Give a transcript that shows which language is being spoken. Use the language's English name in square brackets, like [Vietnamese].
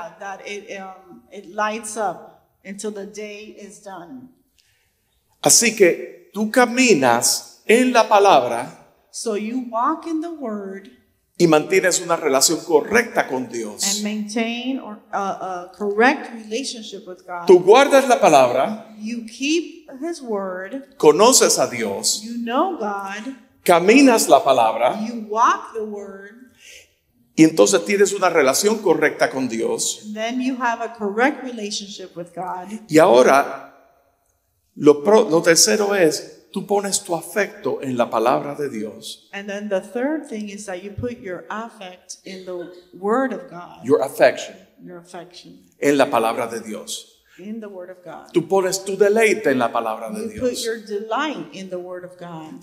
[English] that it lights up until the day is done. [Spanish] Así que tú caminas en la palabra [English] So you walk in the word [Spanish] y mantienes una relación correcta con [English] and [Spanish] Dios. [English] maintain a correct relationship with God. [Spanish] Tú guardas la palabra, [English] You keep his word, [Spanish] conoces a Dios, [English] you know God, [Spanish] caminas la palabra [English] you walk the word, [Spanish] y entonces tienes una relación correcta con Dios. [English] then you have a correct relationship with God. [Spanish] Y ahora, lo tercero es, tú pones tu afecto en la palabra de Dios. [English] And then the third thing is that you put your affect in the word of God, Your affection your affection [Spanish] en la palabra de Dios. [English] in the word of God. [Spanish] Tú pones tu deleite en la palabra de [English] You put [Spanish] Dios. [English] your delight in the word of God.